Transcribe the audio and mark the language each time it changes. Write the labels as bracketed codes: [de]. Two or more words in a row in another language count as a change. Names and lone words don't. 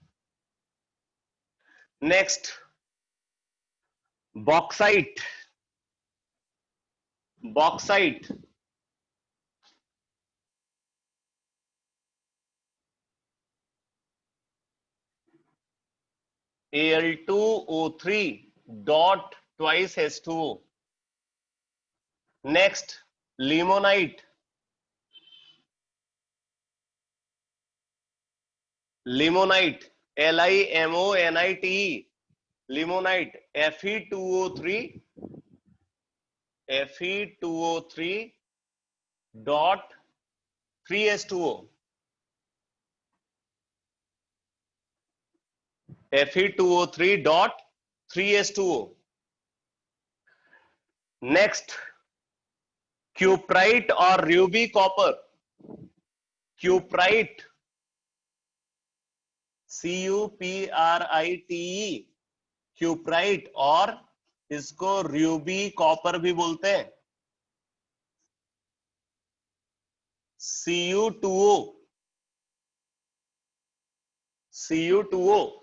[en] next, bauxite, bauxite, Al2O3 dot twice H2O. next, limonite, limonite, LIMONITE, limonite, Fe2O3, Fe2O3 dot 3H2O, Fe2O3 dot 3H2O. [hi] नेक्स्ट, क्यूप्राइट और [en] ruby copper, [hi] क्यूप्राइट, CUPRITE, क्यूप्राइट, और इसको [en] ruby copper [hi] भी बोलते हैं, [en] Cu2O, Cu2O।